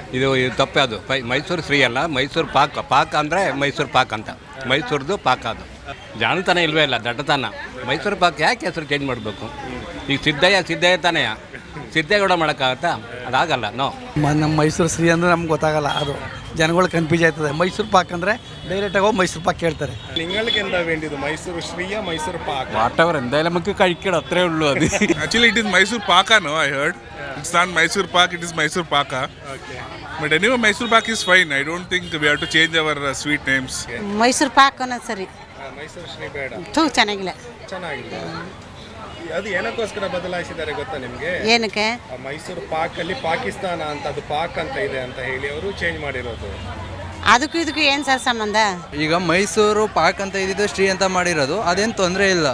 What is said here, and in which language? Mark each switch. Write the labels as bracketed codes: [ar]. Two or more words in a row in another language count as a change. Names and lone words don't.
[kn] ಇದು ತಪ್ಪೇ. ಅದು ಮೈಸೂರು ಶ್ರೀ ಅಲ್ಲ, ಮೈಸೂರು ಪಾಕ್. ಪಾಕ್ ಅಂದರೆ ಮೈಸೂರು ಪಾಕ್ ಅಂತ, ಮೈಸೂರದು ಪಾಕ್. ಅದು ಜಾಣತನ ಇಲ್ವೇ ಇಲ್ಲ, ದಡ್ಡತನ. ಮೈಸೂರು ಪಾಕ್ ಯಾಕೆ ಹೆಸರು ಚೇಂಜ್ ಮಾಡಬೇಕು? ಈಗ ಸಿದ್ದಯ್ಯ ತಾನೇ, ಸಿದ್ದೇಗೌಡ ಮಾಡೋಕ್ಕಾಗತ್ತಾ? ಅದಾಗಲ್ಲ. ನಮ್ಮ ಮೈಸೂರು ಶ್ರೀ ಅಂದರೆ ನಮ್ಗೆ ಗೊತ್ತಾಗಲ್ಲ, ಅದು ಜನಗಳು ಕನ್ಫ್ಯೂಸ್ ಆಯ್ತದೆ. ಮೈಸೂರು ಪಾಕ್ ಅಂದರೆ ಡೈರೆಕ್ಟಾಗಿ ಹೋಗಿ ಮೈಸೂರು പാക്ക് കേൾತಾರೆ. [ml] നിങ്ങൾക്ക് എന്താ വേണ്ടത്, മൈസൂർ ശ്രീയ മൈസൂർ പാക്ക്? വാട്ടവർ എന്തായാലും നമുക്ക് കഴിക്കണം, അത്രേ ഉള്ളൂ. അത് [en] actually it is Mysore Pak, no, I heard it's not Mysore Pak, it is Mysore Paka. Okay. But anyway, Mysore Pak is fine. I don't think we have to change our sweet names. [kn] ಮೈಸೂರು ಪಾಕ್ ಅನ್ನೋದು ಸರಿ. ಮೈಸೂರು ಶ್ರೀ ಬೇಡ. ಚೆನ್ನಾಗಿಲ್ಲ. ಚೆನ್ನಾಗಿಲ್ಲ. ಅದು ಏನಕ್ಕೋಸ್ಕರ ಬದಲಾಯಿಸಿದ್ದಾರೆ ಗೊತ್ತಾ ನಿಮಗೆ? ಏನಕ್ಕೆ? ಮೈಸೂರು ಪಾಕ್ ಅಲ್ಲಿ ಪಾಕಿಸ್ತಾನ ಅಂತ ಅದು ಪಾಕ್ ಅಂತ ಇದೆ ಅಂತ ಹೇಳಿ ಅವರು ಚೇಂಜ್ ಮಾಡಿರೋದು. ಅದಕ್ಕೂ ಇದಕ್ಕೂ ಏನು ಸರ್ ಸಂಬಂಧ? ಈಗ ಮೈಸೂರು ಪಾಕ್ ಅಂತ ಇದ್ದಿದ್ದು ಶ್ರೀ ಅಂತ ಮಾಡಿರೋದು, ಅದೇನು ತೊಂದರೆ ಇಲ್ಲ.